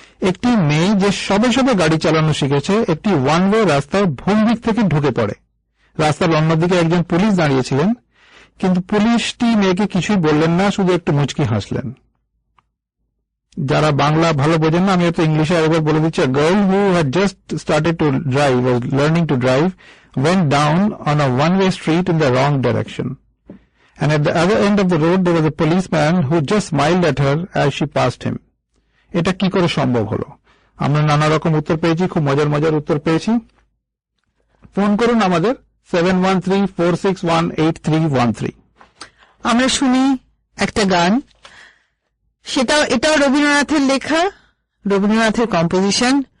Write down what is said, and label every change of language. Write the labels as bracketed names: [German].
[Bangla] একটি মেয়ে যে সবে সবে গাড়ি চালানো শিখেছে, একটি ওয়ান ওয়ে রাস্তার ভুল দিক থেকে ঢুকে পড়ে। রাস্তার অন্যদিকে একজন পুলিশ দাঁড়িয়েছিলেন, কিন্তু পুলিশটি মেয়েকে কিছুই বললেন না, শুধু একটু মুচকি হাসলেন। যারা বাংলা ভালো বোঝেন না, আমি একটু ইংলিশে আরেকবার বলে দিচ্ছি। [English] A girl who had just started to drive, was learning to drive, went down on a one-way street in the wrong direction. And at the other end of the road there was a policeman who just smiled at her as she passed him. [Bangla] এটা কি করে সম্ভব হলো? আমরা নানা রকম উত্তর পেয়েছি, খুব মজার মজার উত্তর পেয়েছি। ফোন করুন আমাদের 7134618313। আমরা শুনি একটা গান, এটাও রবীন্দ্রনাথের লেখা, রবীন্দ্রনাথের কম্পোজিশন।